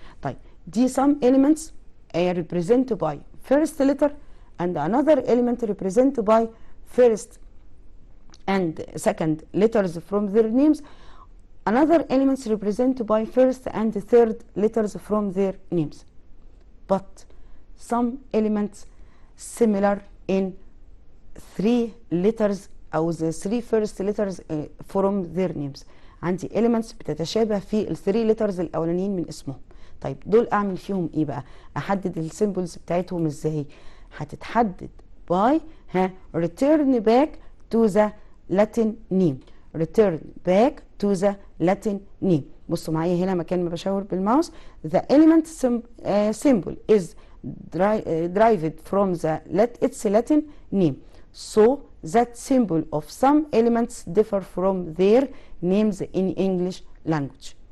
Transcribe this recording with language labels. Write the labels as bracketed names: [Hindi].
[Arabic] طيب دي [English] some elements represent by first letter and another element represent by first and second letters from their names. Another elements represent by first and third letters from their names. But some elements similar in three letters [Arabic] أو [English] the three first letters from their names. [Arabic] عندي elements بتتشابه في ال [English] three letters [Arabic] الأولانيين من اسمهم. طيب دول أعمل فيهم إيه بقى؟ أحدد السيمبلز بتاعتهم إزاي؟ هتتحدد [English] by return back to the Latin name. return back to the Latin name. [Arabic] بصوا معايا هنا مكان ما بشاور بالماوس. [English] the element symbol is derived from its Latin name. so that symbol of some elements differ from their names in English language.